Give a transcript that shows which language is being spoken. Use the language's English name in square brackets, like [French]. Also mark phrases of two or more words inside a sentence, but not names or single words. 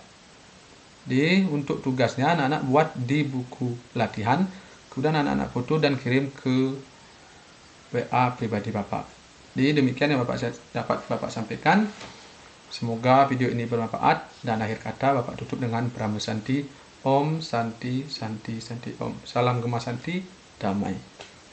[Indonesian] Jadi untuk tugasnya anak-anak buat di buku latihan, kemudian anak-anak foto dan kirim ke WA pribadi Bapak. Jadi demikian yang dapat Bapak sampaikan. Semoga video ini bermanfaat, dan akhir kata Bapak tutup dengan Brahma Santi, Om Santi Santi Santi Om. Salam Gema Santi, damai.